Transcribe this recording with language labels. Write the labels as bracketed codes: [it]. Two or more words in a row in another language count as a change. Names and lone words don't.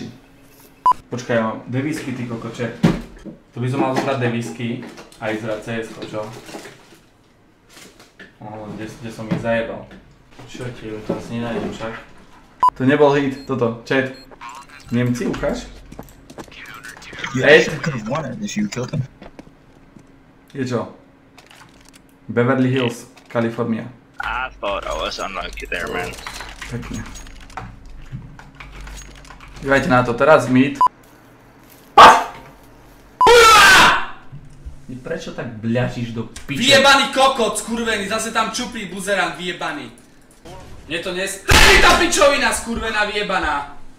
[sk] Počkaj, ja mám devisky, ty kokoče. Tu by som mal zobrať devisky a ísť hrať CS-ko, čo? Kde som ich zajebal. Čo ti, to asi nenájdem však. To nebol hit, toto, chat. Nemci, ukáž? Je čo? Beverly Hills, Kalifornia. [en] I thought I was unlucky there, man. [sk] Pekne. Dívajte na to, teraz mid. Prečo tak bľačíš do piče? Vyjebaný kokot, skurvený, zase tam čupí buzerant, vyjebaný. Mne to nestrelí tá pičovina, skurvená, vyjebaná.